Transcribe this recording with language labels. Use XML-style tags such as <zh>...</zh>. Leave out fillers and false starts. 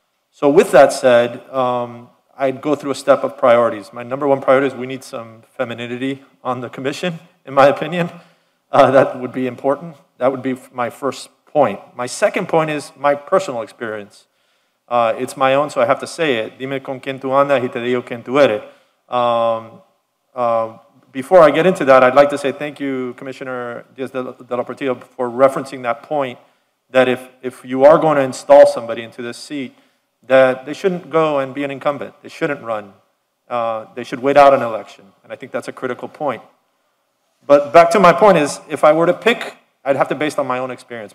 <en>So with that said, I'd go through a step of priorities. My number one priority is we need some femininity on the commission, in my opinion. That would be important. That would be my first point. My second point is my personal experience. It's my own, so I have to say it.</en> <es>Dime con quien tú andas y te digo quien tú eres.</es> <en>Before I get into that, I'd like to say thank you, Commissioner Diaz de la Portillo, for referencing that point that if you are going to install somebody into this seat, that they shouldn't go and be an incumbent. They shouldn't run. They should wait out an election. And I think that's a critical point. But back to my point is, if I were to pick, I'd have to base it on my own experience.</en>